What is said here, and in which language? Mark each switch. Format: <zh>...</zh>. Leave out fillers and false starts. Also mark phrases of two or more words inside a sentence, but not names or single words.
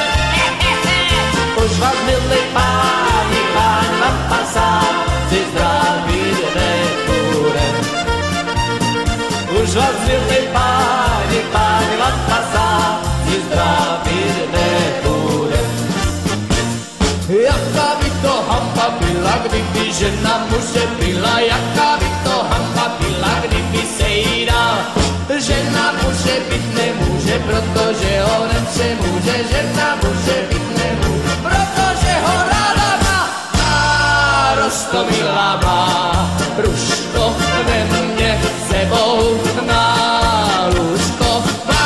<sk>Už vás milí páni, páni vám pasáci zdraviť nebudem. Už vás milí páni, páni vám pasáci zdraviť nebudem.</sk> <cs>Jaká by to hamba byla, kdyby žena muže byla, jaká by to hamba byla, kdyby se jí dal. Žena muže být nemůže, protože ho nepřemůže, žena muže být nemůže, protože ho ráda má. Roztomilá má, Ruško, vem mě s sebou na lůžko.</cs>